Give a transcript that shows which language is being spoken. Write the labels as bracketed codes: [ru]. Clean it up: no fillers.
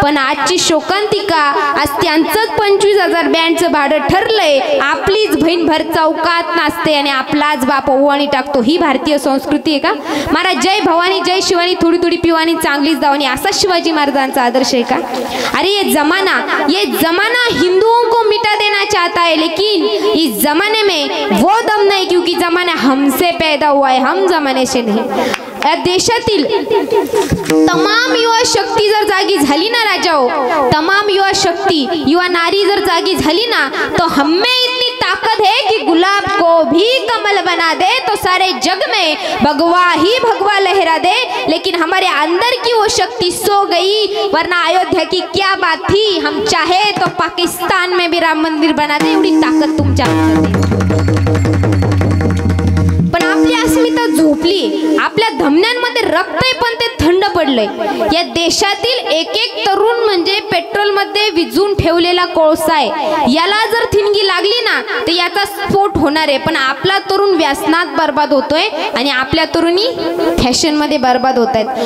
[mr] पण आजची शोकांतिका आज त्यांचंच 25,000 बँडचं भाडं ठरलंय. आपलीच बहीण भर चौकात नाचते आणि आपलाच बाप ओवाणी टाकतो. ही भारतीय संस्कृती आहे का? महाराज जय भवानी जय शिवानी थोडी थोडी पिवानी चांगली जावणी असा शिवाजी महाराजांचा आदर्श आहे का? अरे ये [hi] ये जमाना हिंदुओं को मिटा देना चाहता है, लेकिन इस जमाने में वो दम नहीं, क्योंकि जमाना हमसे पैदा हुआ है, हम जमाने से नहीं। [mr] या देशातील तमाम युवा शक्ती जर जागी झाली ना राजाओ, तमाम युवा शक्ती, युवा नारी जर जागी झाली ना, [hi] तो हमें इतनी ताकत है कि गुलाब को भी कमल बना दे, तो सारे जग में भगवा ही भगवा लहरा दे। लेकिन हमारे अंदर की वो शक्ति सो गई, वरना अयोध्या की क्या बात थी, हम चाहे तो पाकिस्तान में भी राम मंदिर बना दे, [mr] एवढी ताकद तुमच्या अंदर आहे। पण आपली अस्मिता झोपली, आपल्या धमन्यांमध्ये रक्त आहे पण ते थंड पडलंय। या देशातील एक एक तरुण म्हणजे पेट्रोल मध्ये विझून ठेवलेला कोळसा आहे, याला जर ठिणगी लागली ना तर याचा स्फोट होणार आहे। पण आपला तरुण व्यसनात बर्बाद होतोय आणि आपल्या तरुणी फॅशन मध्ये बर्बाद होत आहेत।